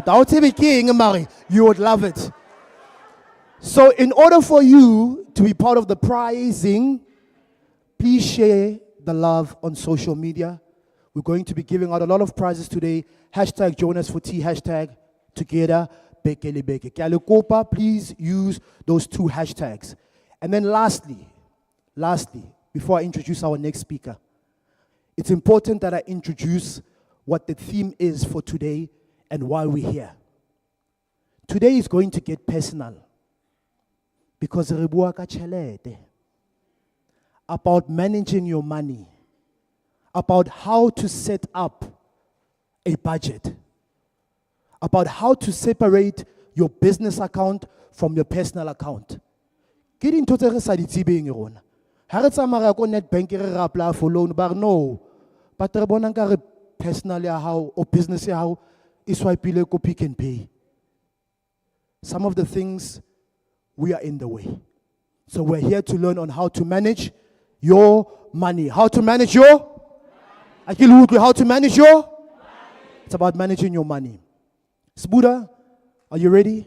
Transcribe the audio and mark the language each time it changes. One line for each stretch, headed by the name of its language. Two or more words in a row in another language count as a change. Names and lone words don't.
English: You would love it. So in order for you to be part of the prizing, please share the love on social media. We're going to be giving out a lot of prizes today. Hashtag join us for tea, hashtag together, bekele beke.
Southern Sotho: Kyalekopa,
English: please use those two hashtags. And then lastly, before I introduce our next speaker, it's important that I introduce what the theme is for today and why we're here. Today is going to get personal. Because
Southern Sotho: re bua ka tjhelete,
English: about managing your money, about how to set up a budget, about how to separate your business account from your personal account.
Southern Sotho: Ke dintho tse re sa di tsebeng rona. Ha re tsamaya ko Nedbank re ra
English: apply for loan, but no.
Southern Sotho: But re bona nka re personal ya hao or business ya hao e swipile ko Pick n Pay.
English: Some of the things we are in the way. So we're here to learn on how to manage your money. How to manage your? How to manage your? It's about managing your money. Sbuda, are you ready?